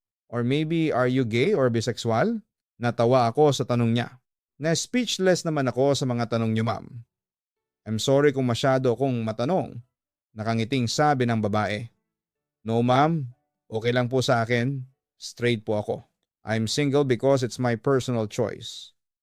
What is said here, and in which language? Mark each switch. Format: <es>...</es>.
<en>Or maybe are you gay or bisexual?</en> <tl>Natawa ako sa tanong niya. Na-speechless naman ako sa mga tanong niyo, ma'am.</tl> <en>I'm sorry</en> <tl>kung masyado akong matanong. Nakangiting sabi ng babae.</tl> <en>No, ma'am.</en> <tl>Okay lang po sa akin. Straight po ako.</tl> <en>I'm single because it's my personal choice.</en>